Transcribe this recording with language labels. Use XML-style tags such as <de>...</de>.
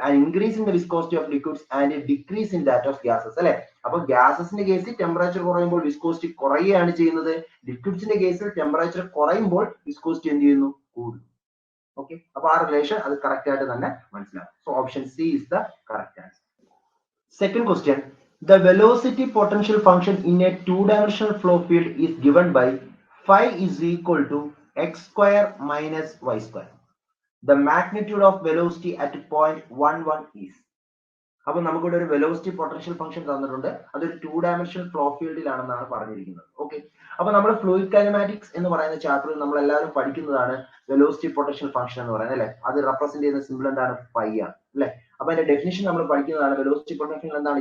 <en>And increase in the viscosity of liquids and decrease in that of gases അല്ലെ.</en> <ml>അപ്പൊ ഗ്യാസസിന്റെ കേസിൽ temperature കുറയുമ്പോൾ viscosity കുറയുകയാണ് ചെയ്യുന്നത്. ലിക്വിഡ്സിന്റെ കേസിൽ ടെമ്പറേച്ചർ കുറയുമ്പോൾ വിസ്കോസിറ്റി എന്ത് ചെയ്യുന്നു? കൂടും. ഓക്കെ, അപ്പൊ ആ റിലേഷൻ അത് കറക്റ്റ് ആയിട്ട് തന്നെ മനസ്സിലാവും.</ml> <en>So option C is the correct answer. Second question, the velocity potential function in a two-dimensional flow field is given by phi is equal to x square minus y square. The magnitude of velocity at point 11 is.</en> <ml>അപ്പോൾ നമുക്കിവിടെ ഒരു velocity potential function തന്നിട്ടുണ്ട്, അതൊരു 2-dimensional flow ഫീൽഡിലാണെന്നാണ് പറഞ്ഞിരിക്കുന്നത്. Okay, അപ്പൊ നമ്മൾ fluid kinematics എന്ന് പറയുന്ന ചാപ്റ്ററിൽ നമ്മൾ എല്ലാവരും പഠിക്കുന്നതാണ് വെലോസിറ്റി പൊട്ടൻഷ്യൽ ഫംഗ്ഷൻ എന്ന് പറയുന്നത് അല്ലെ. അത് റെപ്രസെന്റ് ചെയ്യുന്ന സിമ്പിൾ എന്താണ്? ഫൈ ആണ് അല്ലെ. അപ്പൊ അതിന്റെ ഡെഫിനിഷൻ നമ്മൾ പഠിക്കുന്നതാണ്. വെലോസിറ്റി പൊട്ടൻഷ്യൽ എന്താണ്?</ml>